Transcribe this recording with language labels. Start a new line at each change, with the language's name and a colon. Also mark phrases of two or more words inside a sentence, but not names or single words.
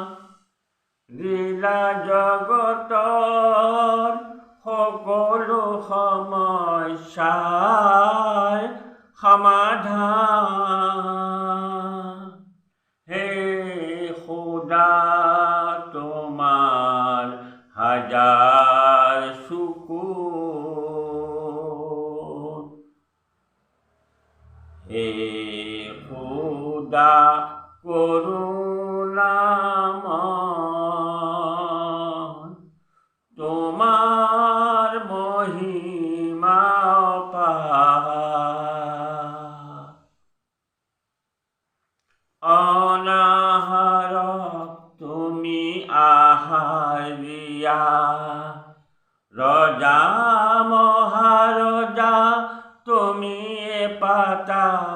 Assamese: দিলা জগতৰ সকলো সমস্যাৰ সমাধান। হে খোদা তোমাৰ হাজাৰ শুকুৰ।
Bangla: হে খোদা করুণাময়, তোমার মহিমা অপার।
Assamese: অনাহারক তুমি আহার দিয়া, রজা মহারজা তুমি পাতা।